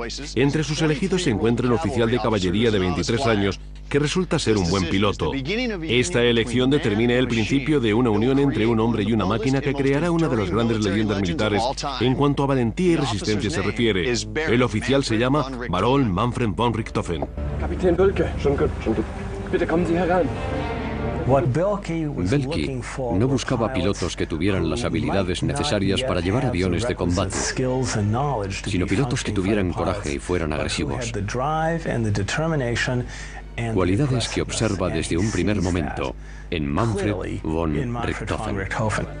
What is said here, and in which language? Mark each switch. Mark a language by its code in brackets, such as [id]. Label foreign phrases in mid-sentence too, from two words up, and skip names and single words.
[es] Entre sus elegidos se encuentra un oficial de caballería de 23 años que resulta ser un buen piloto. Esta elección determina el principio de una unión entre un hombre y una máquina que creará una de las grandes leyendas militares en cuanto a valentía y resistencia se refiere. El oficial se llama Baron Manfred von Richthofen. [de] Kapitän Boelcke, schon gut. Bitte kommen Sie herein. [es] Boelcke no buscaba pilotos que tuvieran las habilidades necesarias para llevar aviones de combate, sino pilotos que tuvieran coraje y fueran agresivos. Cualidades que observa desde un primer momento en Manfred von Richthofen.